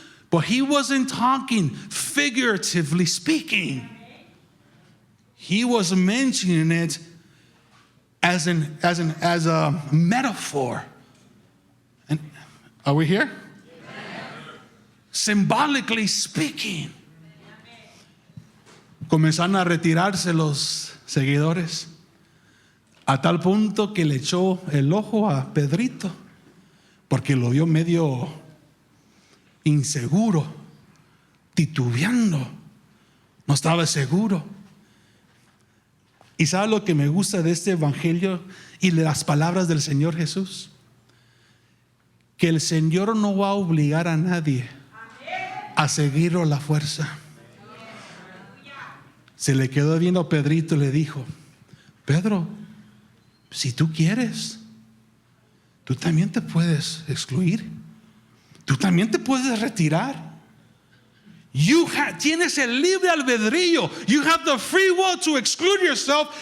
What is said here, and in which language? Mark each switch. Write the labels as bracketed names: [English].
[English] But He wasn't talking figuratively speaking. He was mentioning it as a metaphor. And are we here? Symbolically speaking. [Spanish] Comenzaron a retirarse los seguidores, a tal punto que le echó el ojo a Pedrito, porque lo vio medio inseguro, titubeando, no estaba seguro. ¿Y sabe lo que me gusta de este evangelio y de las palabras del Señor Jesús? Que el Señor no va a obligar a nadie a seguirlo a la fuerza. Se le quedó viendo a Pedrito y le dijo: Pedro, si tú quieres, tú también te puedes excluir, tú también te puedes retirar. Tienes el libre albedrío. [English] You have the free will to exclude yourself.